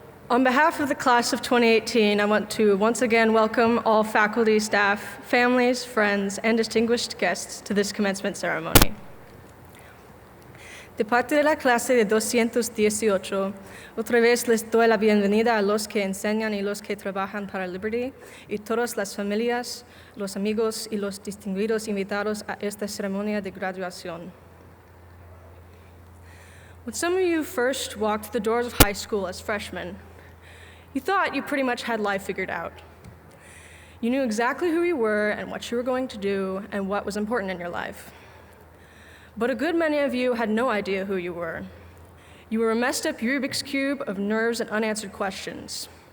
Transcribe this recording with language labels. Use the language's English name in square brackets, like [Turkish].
[English] On behalf of the class of 2018, I want to once again welcome all faculty, staff, families, friends, and distinguished guests to this commencement ceremony. [Spanish] De parte de la clase de 218, otra vez les doy la bienvenida a los que enseñan y los que trabajan para Liberty, y todas las familias, los amigos y los distinguidos invitados a esta ceremonia de graduación. [English] When some of you first walked the doors of high school as freshmen, you thought you pretty much had life figured out. You knew exactly who you were and what you were going to do and what was important in your life. But a good many of you had no idea who you were. You were a messed up Rubik's Cube of nerves and unanswered questions.